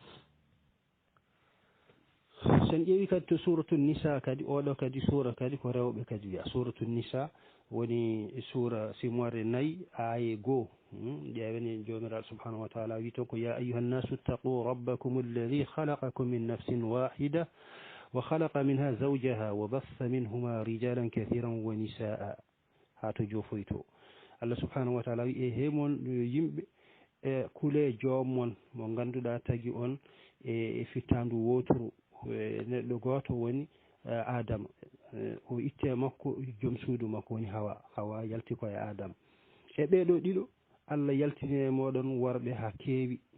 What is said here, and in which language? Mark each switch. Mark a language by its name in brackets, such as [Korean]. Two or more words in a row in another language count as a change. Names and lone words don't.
[Fula] sen ƴeewi kadi to [Arabic] سورة النساء [Fula] kadi oɗo kadi sura kadi ko rewɓe kadi wiya [Arabic] سورة النساء [Fula] woni sura simore nayyi aaye 2 ƴeewen [Arabic] jomiraɗo سبحانه وتعالى [Fula] wi toon ko [Arabic] يا أيها الناس اتقوا ربكم الذي خلقكم من نفس واحدة و وخلق منها زوجها وبث منهما رجالا كثيرا ونساء [Fula] ha to joofoy to [Arabic] الله سبحانه وتعالى [Fula] wi e hemon yimɓe e kule joomon mo ganduɗa tagi on e fittandu woturu neɗɗo goto woni Adama o itte makko joom suudu makko woni hawa yalti koye Adama e ɓeɗo ɗiɗo Allah yaltini e moɗon worɓe ha keewi